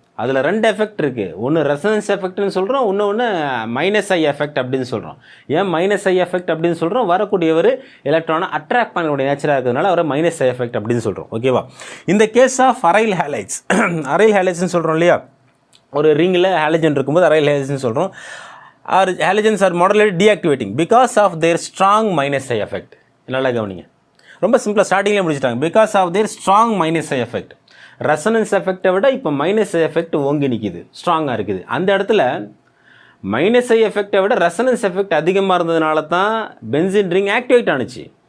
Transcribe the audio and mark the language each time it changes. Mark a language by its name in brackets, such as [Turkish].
[Tamil] அதில் ரெண்டு எஃபெக்ட் இருக்குது. ஒன்று ரெசனன்ஸ் எஃபெக்ட்னு சொல்கிறோம், இன்னொன்று -I எஃபெக்ட் அப்படின்னு சொல்கிறோம். ஏன் -I எஃபெக்ட் அப்படின்னு சொல்கிறோம்? வரக்கூடியவர் எலக்ட்ரானை அட்ராக்ட் பண்ணக்கூடிய நேச்சராக இருக்கிறதுனால அவரை -I எஃபெக்ட் அப்படின்னு சொல்கிறோம். ஓகேவா? இந்த case of aryl halides, aryl ஹேலைட்ஸ்னு சொல்கிறோம் இல்லையா? ஒரு ரிங்கில் ஹேலஜன் இருக்கும்போது அரைல் ஹேலைட்ஸ்னு சொல்கிறோம். [English] Halogens are modulated deactivating because of their strong -I effect. [Tamil] நல்லா கவனிங்க, ரொம்ப சிம்பிளாக ஸ்டார்டிங்கில் முடிச்சுட்டாங்க. [English] Because of their strong -I effect. [Tamil] Resonance எஃபெக்டை விட இப்போ -I எஃபெக்ட் ஓங்கி நிற்கிது, ஸ்ட்ராங்காக இருக்குது. அந்த இடத்துல -I எஃபெக்டை விட ரெசனன்ஸ் எஃபெக்ட் அதிகமாக இருந்ததுனால தான் பென்சின் ரிங் ஆக்டிவேட் ஆனிச்சு.